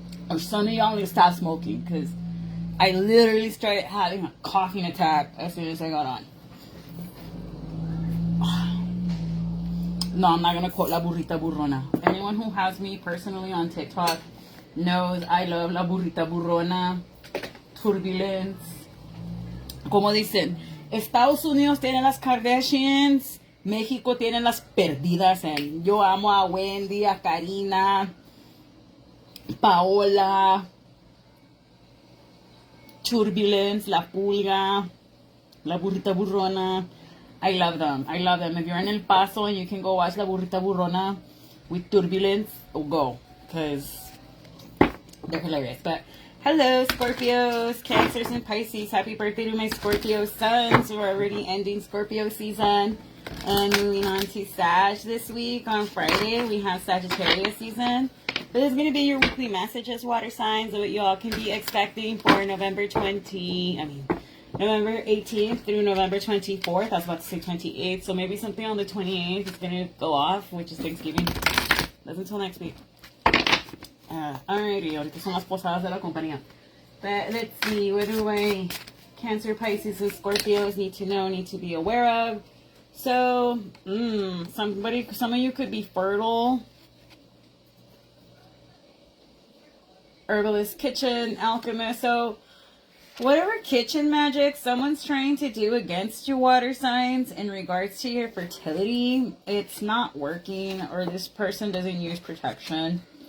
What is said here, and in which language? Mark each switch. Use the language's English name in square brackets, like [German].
[English] Or some of y'all need to stop smoking, because I literally started having a coughing attack as soon as I got on. No, I'm not going to quote La Burrita Burrona. Anyone who has me personally on TikTok knows I love La Burrita Burrona, Turbulence. [Spanish] Como dicen, Estados Unidos tiene las Kardashians, México tiene las perdidas. [English] And [Spanish] yo amo a [English] Wendy, a Karina, Paola, Turbulence, La Pulga, La Burrita Burrona. I love them. I love them. If you're in El Paso and you can go watch La Burrita Burrona with Turbulence, go. Because they're hilarious. But hello, Scorpios, Cancers, and Pisces. Happy birthday to my Scorpio sons. We're already ending Scorpio season and moving on to Sag this week. On Friday, we have Sagittarius season. But this is going to be your weekly messages, water signs, of what you all can be expecting for November 18th through November 24th. I was about to say 28th. So maybe something on the 28th is going to go off, which is Thanksgiving. That's until next week. [Spanish] Alrighty, ahorita son las posadas de la compañía. [English] But let's see, what do I, Cancer, Pisces, and Scorpios need to know, need to be aware of? So, some of you could be fertile. Herbalist, kitchen, alchemist. So, whatever kitchen magic someone's trying to do against you, water signs, in regards to your fertility, it's not working, or this person doesn't use protection.